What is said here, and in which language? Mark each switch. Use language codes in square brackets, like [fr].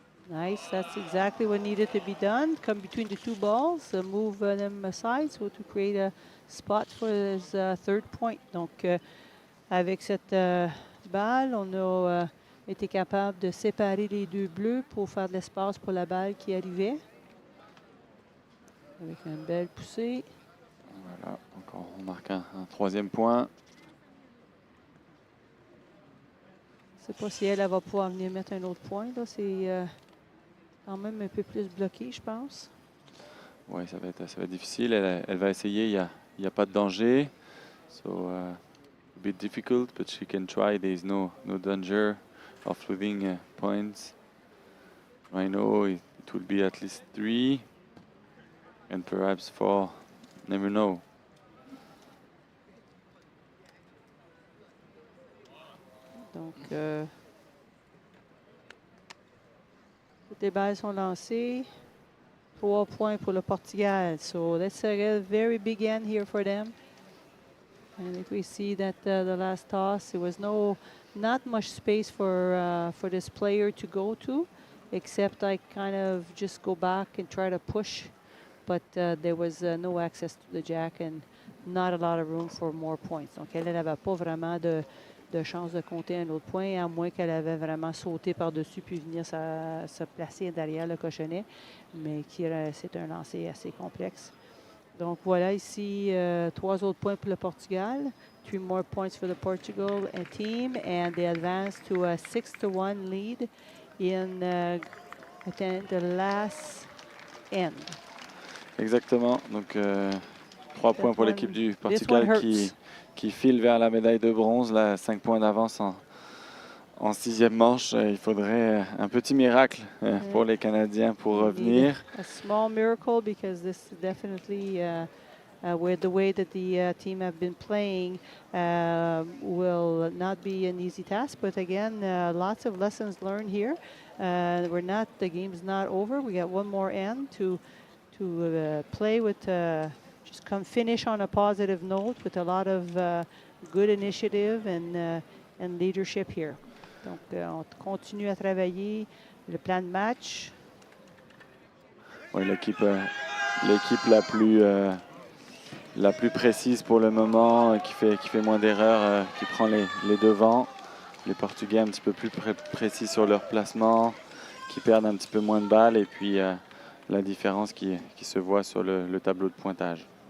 [en] Nice, that's exactly what needed to be done. Come between the 2 balls, move them aside so to create a spot for his third point. [fr] Donc, avec cette balle, on a été capable de séparer les 2 bleus pour faire de l'espace pour la balle qui arrivait. Avec une belle poussée. Voilà, encore on marque un 3e point. Je ne sais pas si elle va pouvoir venir mettre un autre point. C'est quand même un peu plus bloqué, je pense. Oui, ça va être difficile. Elle va essayer, il n'y a pas de danger. [en] So, a bit difficult, but she can try. There is no danger of losing points. I know it will be at least 3 and perhaps 4. Never know. [fr] Donc, Toutes les balles sont lancées. 3 points pour le Portugal. [en] So that's a very big end here for them. And if we see that the last toss, there was not much space for this player to go to, except I kind of just go back and try to push. But there was no access to the jack and not a lot of room for more points. [fr] Donc, elle n'avait pas vraiment de chance de compter un autre point, à moins qu'elle avait vraiment sauté par-dessus puis venir se placer derrière le cochonnet. Mais c'est un lancer assez complexe. Donc, voilà ici 3 autres points pour le Portugal. [en] 3 more points for the Portugal team. And they advance to a 6-1 lead in the last end. [fr] Exactement. Donc, 3 points pour l'équipe du Portugal qui file vers la médaille de bronze. Là, 5 points d'avance en 6e manche. Il faudrait un petit miracle pour les Canadiens pour revenir. [en] A small miracle because this is definitely with the way that the team have been playing will not be an easy task. But again, lots of lessons learned here. The game's not over. We got one more end to play with. Just come finish on a positive note with a lot of good initiative and leadership here. [fr] Donc, on continue à travailler le plan de match. Oui, l'équipe la plus précise pour le moment, qui fait moins d'erreurs, qui prend les devants. Les Portugais un petit peu plus précis sur leur placement, qui perdent un petit peu moins de balles, et puis la différence qui se voit sur le tableau de pointage.